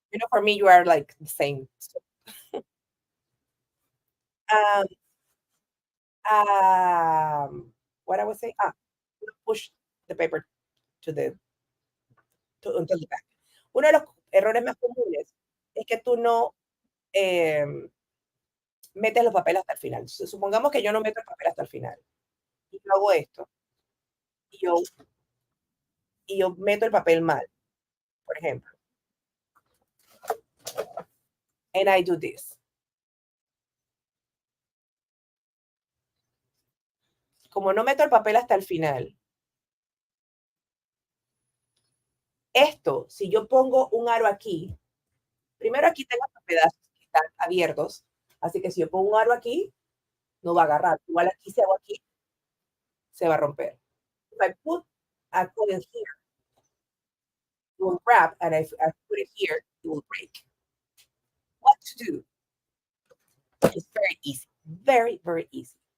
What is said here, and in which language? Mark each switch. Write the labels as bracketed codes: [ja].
[en] For me, you are like the same. So, um, what I was saying, push the paper to until the back. [es] Uno de los errores más comunes es que tú no em, metes los papeles hasta el final. Supongamos que yo no meto el papel hasta el final y yo hago esto y yo, y yo meto el papel mal, por ejemplo, [en] and I do this. [es] Como no meto el papel hasta el final, esto, si yo pongo un aro aquí, primero aquí tengo los pedazos que están abiertos, así que si yo pongo un aro aquí, no va a agarrar. Igual aquí, si hago aquí, se va a romper. [en] If I put a coil here, it will wrap, and if I put it here, it will break. What to do? It's very easy. Very, very easy.